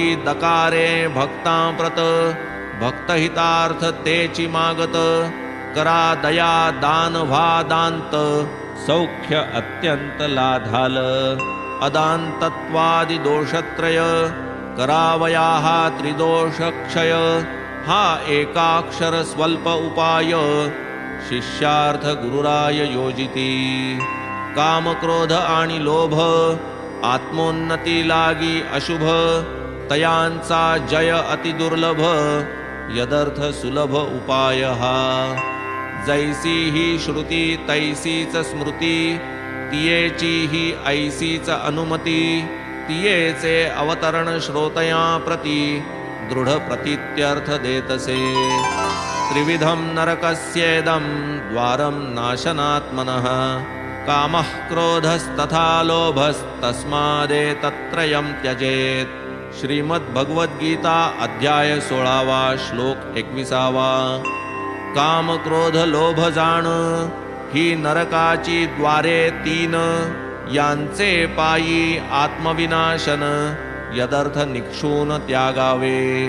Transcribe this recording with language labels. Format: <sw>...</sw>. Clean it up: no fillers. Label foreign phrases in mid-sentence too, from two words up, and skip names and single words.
<mr>दकारे भक्तांप्रत भक्तहितार्थ तेची मागत करा दया दान व्हा दांत सौख्य अत्यंत लाधाल अदांतत्वादि दोषत्रय करावया हा त्रिदोष क्षय हा एकाक्षर स्वल्प उपाय शिष्यार्थ गुरुराय योजिती काम क्रोध आणि लोभ आत्मोन्नती लागी अशुभ तयांचा जय अति दुर्लभ यदर्थ सुलभ उपाय हा जैसी ही श्रुती तैसीच स्मृती तियेची ही ऐसीच अनुमती तियेचे अवतरण श्रोतया प्रती दृढ प्रतीत्यर्थ देतसे</mr> <sa>त्रिविधं नरकस्येदं द्वारं नाशनात्मनः कामः क्रोधस्तथा लोभस्तस्मादेतत्त्रयं त्यजेत्</sa> <mr>श्रीमद्भगवद्गीता अध्याय 16 श्लोक 21 काम क्रोध लोभ जाण ही नरकाची द्वारे 3 यांचे पायी आत्मविनाशन यदर्थ निक्षून त्यागावे</mr>